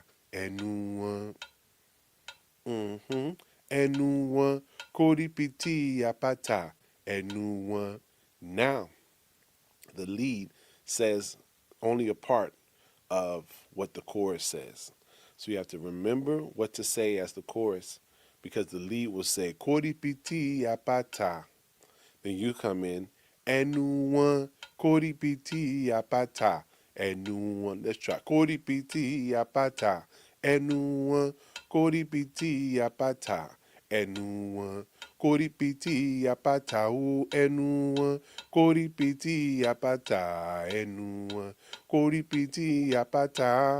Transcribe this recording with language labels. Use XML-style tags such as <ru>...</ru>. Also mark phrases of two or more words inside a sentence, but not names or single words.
<yo>Ẹnu wọn. Ẹnu wọn kórìpìtì àpáta. Ẹnu wọn.</yo> <en>Now, the lead says only a part of what the chorus says. So you have to remember what to say as the chorus, because the lead will say</en> <yo>kórìpìtì àpáta.</yo> <en>Then you come in,</en> <yo>ẹnu wọn kórìpìtì àpáta. Ẹnu wọn.</yo> <en>Let's try.</en> <yo>Kórìpìtì àpáta. Ẹnu wọn kórìpìtì àpáta. Ẹnu wọn. Kórìpìtì àpáta. O ẹnu wọn kórìpìtì àpáta. Ẹnu wọn. Kórìpìtì àpáta.</yo>